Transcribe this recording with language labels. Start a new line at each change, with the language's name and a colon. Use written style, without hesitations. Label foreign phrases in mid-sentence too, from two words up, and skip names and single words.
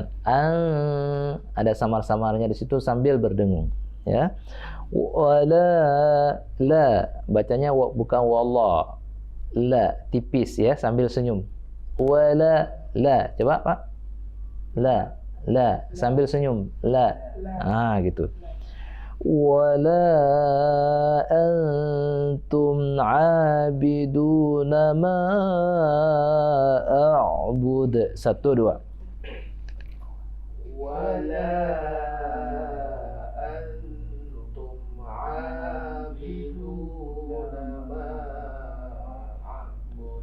Indonesian: Ada samar-samarnya di situ sambil berdengung, ya. Wala la, bacanya bukan wallah. La tipis ya, sambil senyum. Wala la, coba Pak. La sambil senyum. La. Gitu.
Arabic: ولا أنتم عابدون ما أعبد.
Indonesian: 1, 2.
Arabic: ولا أنتم عابدون ما أعبد.